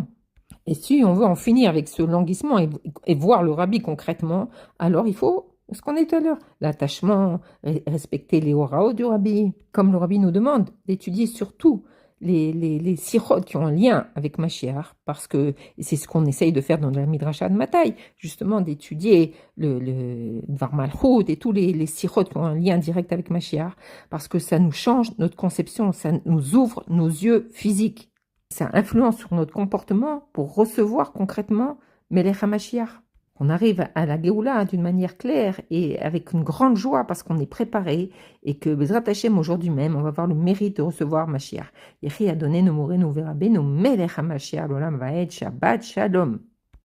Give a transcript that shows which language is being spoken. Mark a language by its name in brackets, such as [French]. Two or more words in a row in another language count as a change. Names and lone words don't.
[French] Et si on veut en finir avec ce languissement et voir le Rabbi concrètement, alors il faut ce qu'on est tout à l'heure, l'attachement, respecter les oraos du Rabbi, comme le Rabbi nous demande d'étudier surtout les sirotes qui ont un lien avec Mashiach, parce que c'est ce qu'on essaye de faire dans la Midrasha de Mataï, justement d'étudier le Dvar Malchut et tous les sirotes qui ont un lien direct avec Mashiach, parce que ça nous change notre conception, ça nous ouvre nos yeux physiques. Ça influence sur notre comportement pour recevoir concrètement [Hebrew] מלך המשיח. [French] On arrive à la Géoula d'une manière claire et avec une grande joie parce qu'on est préparé et que [Hebrew] בעזרת השם [French] aujourd'hui même, on va avoir le mérite de recevoir Mashiach. [Hebrew] יחי אדוננו מורנו ורבינו מלך המשיח לעולם ועד שבת שלום.